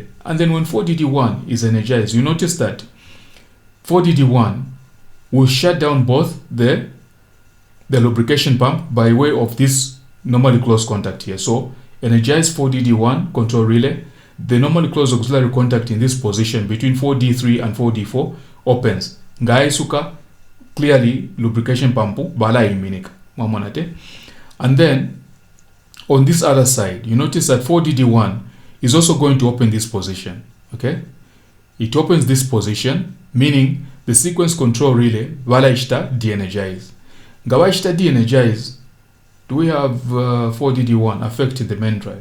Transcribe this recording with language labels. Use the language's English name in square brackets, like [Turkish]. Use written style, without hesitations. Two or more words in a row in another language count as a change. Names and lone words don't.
[English] And then when 4DD1 is energized, you notice that 4DD1 will shut down both the lubrication pump by way of this normally closed contact here. So energize 4DD1 control relay, the normally closed auxiliary contact in this position between 4D3 and 4D4 opens. [Bemba] Ngai suka clearly lubrication pump bala iminika. Mamonate. [English] And then on this other side, you notice that 4DD1 is also going to open this position. Okay? It opens this position, meaning the sequence control relay [Bemba] bala ishta [English] de-energize. [Bemba] Ngawa ishta [English] de-energize, do we have 4DD1 affecting the main drive?